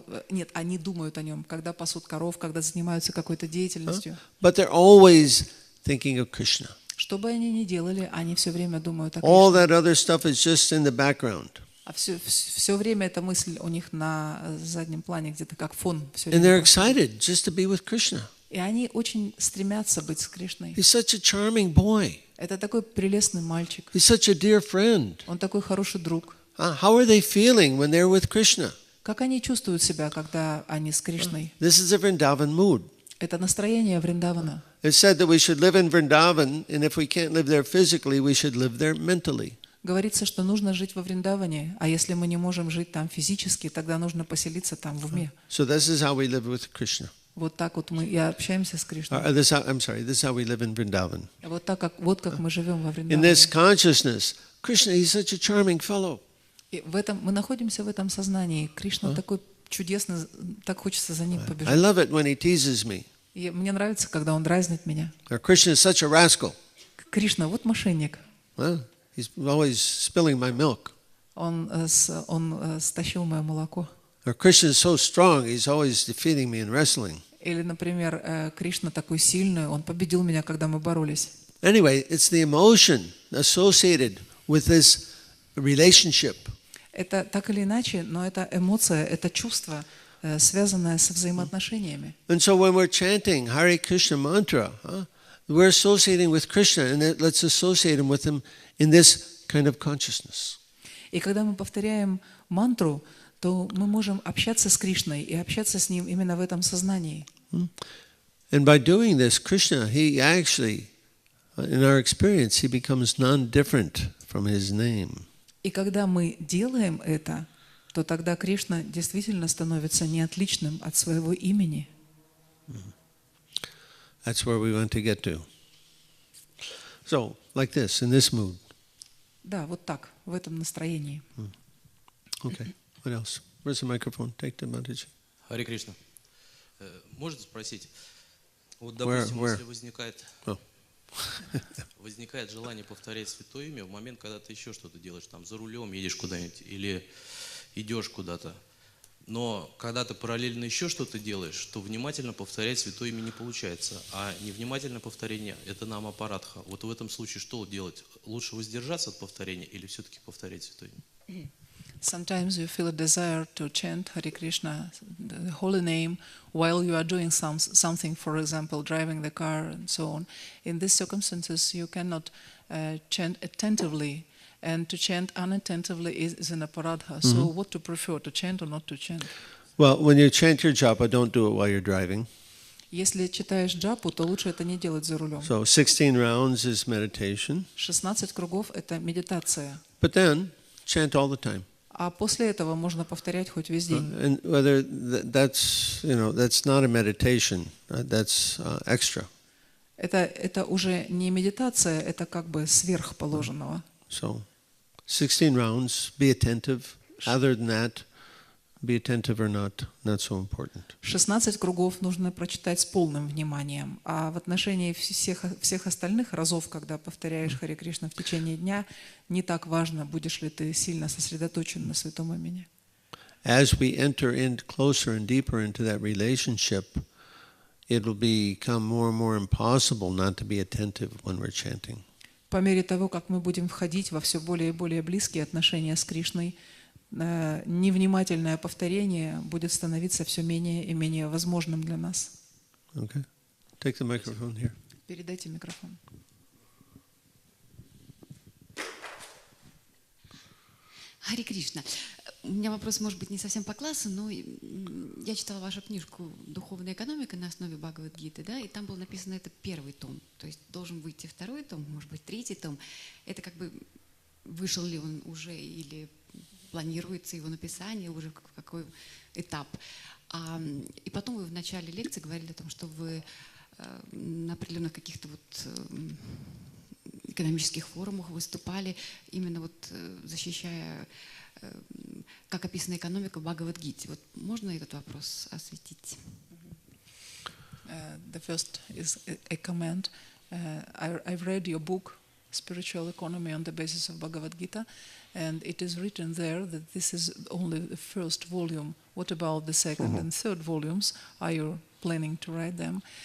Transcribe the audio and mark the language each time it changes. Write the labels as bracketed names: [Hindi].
[Russian] Нет, они думают о нем, когда пасут коров, когда занимаются какой-то деятельностью. [English] But they're always thinking of Krishna. [Russian] Что бы они ни делали, они все время думают о [English] All [Russian] Кришне. [English] that other stuff is just in the background. [Russian] А все время эта мысль у них на заднем плане, где-то как фон. Все [English] And they're [Russian] время. [English] excited just to be with Krishna. [Russian] И они очень стремятся быть с Кришной. [English] He's such a charming boy. [Russian] Это такой прелестный мальчик. [English] He's such a dear friend. [Russian] Он такой хороший друг. [English] How are they feeling when they're with Krishna? [Russian] Как они чувствуют себя, когда они с Кришной? [English] This is a Vrindavan mood. [Russian] Это настроение Вриндавана. [English] It's said that we should live in Vrindavan, and if we can't live there physically, we should live there mentally. [Russian] Говорится, что нужно жить во Вриндаване, а если мы не можем жить там физически, тогда нужно поселиться там в уме. [English] So this is how we live with Krishna. [Russian] Вот так вот мы и общаемся с Кришной. [English] This is how we live in Vrindavan. [Russian] Вот как мы живем во [English] In [Russian] Вриндаване. [English] this consciousness, Krishna, he's such a charming fellow. [Russian] И мы находимся в этом сознании. Кришна такой чудесный, так хочется за ним [English] I [Russian] побежать. [English] love it when he teases me. [Russian] И мне нравится, когда он дразнит меня. [English] Krishna is such a rascal. [Russian] Кришна, вот мошенник. [English] He's always spilling my milk. [Russian] Он стащил мое молоко. [English] Or Krishna is so strong, he's always defeating me in wrestling. [Russian] Или, например, Кришна такой сильный, он победил меня, когда мы боролись. [English] Anyway, it's the emotion associated with this relationship. [Russian] Это так или иначе, но это эмоция, это чувство, связанное со взаимоотношениями. [English] And so when we're chanting Hare Krishna mantra, we're associating with Krishna, and let's associate with him in this kind of consciousness. [Russian] И когда мы повторяем мантру, то мы можем общаться с Кришной и общаться с ним именно в этом сознании. [English] And by doing this, Krishna, he actually, in our experience, he becomes non-different from his name. [Russian] И когда мы делаем это, то тогда Кришна действительно становится неотличным от своего имени. [English] That's where we want to get to. So, like this, in this mood. [Russian] Да, вот так, в этом настроении. [English] Okay, what else? Where's the microphone? Take the advantage. [Russian] Харе Кришна. Можно спросить, вот, допустим, [English] Where? [Russian] если возникает желание повторять святое имя в момент, когда ты еще что-то делаешь, там, за рулем едешь куда-нибудь или идешь куда-то, но когда ты параллельно еще что-то делаешь, то внимательно повторять святое имя не получается, а невнимательное повторение – это нам аппаратха. Вот в этом случае что делать? Лучше воздержаться от повторения или все-таки повторять святое имя? [English] Sometimes you feel a desire to chant Hare Krishna, the holy name, while you are doing something, for example, driving the car and so on. In these circumstances, you cannot chant attentively, and to chant unattentively is an aparadha. So what to prefer, to chant or not to chant? Well, when you chant your japa, don't do it while you're driving. [Russian] Если читаешь джапу, то лучше это не делать за рулем. [English] So 16 rounds is meditation. [Russian] 16 кругов – это медитация. [English] But then, chant all the time. [Russian] А после этого можно повторять хоть весь день. [English] And whether that's not a meditation, that's extra. [Russian] Это уже не медитация, это как бы сверх положенного. [English] So, 16 rounds, be attentive. Other than that, be attentive or not so important. [Russian] 16 кругов нужно прочитать с полным вниманием, а в отношении всех остальных разов, когда повторяешь Харе Кришна в течение дня, не так важно, будешь ли ты сильно сосредоточен на святом имени. [English] As we enter in closer and deeper into that relationship, it will become more and more impossible not to be attentive when we're chanting. [Russian] По мере того, как мы будем входить во все более и более близкие отношения с Кришной, невнимательное повторение будет становиться все менее и менее возможным для нас. [English] Okay. Take the microphone here. [Russian] Передайте микрофон. Харе Кришна. У меня вопрос, может быть, не совсем по классу, но я читала вашу книжку «Духовная экономика» на основе Бхагавад-гиты, да, и там было написано, это первый том, то есть должен выйти второй том, может быть, третий том. Это как бы вышел ли он уже или планируется его написание, уже в какой этап. И потом вы в начале лекции говорили о том, что вы на определенных каких-то вот экономических форумах выступали, именно вот защищая, как описана экономика в Бхагавад-гите. Вот можно этот вопрос осветить? [English] The first is a comment. I've read your book, Spiritual Economy on the Basis of Bhagavad Gita, and it is written there that this is only the first volume. What about the second and third volumes? Are you planning to write them?